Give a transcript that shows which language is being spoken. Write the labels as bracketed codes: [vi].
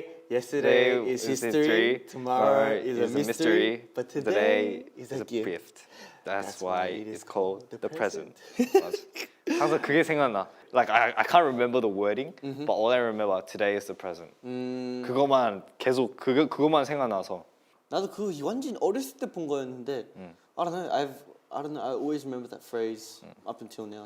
[en] Yesterday is history. Tomorrow is a mystery. But today is a gift. That's why it's called the present. [ko] 맞아. 항상 그게 생각나. [en] Like I can't remember the wording, but all I remember today is the present. [ko] 그거만 계속 그거만 생각나서. 나도 그거 완전 어렸을 때 본 거였는데 [en] I don't know. I always remember that phrase up until now.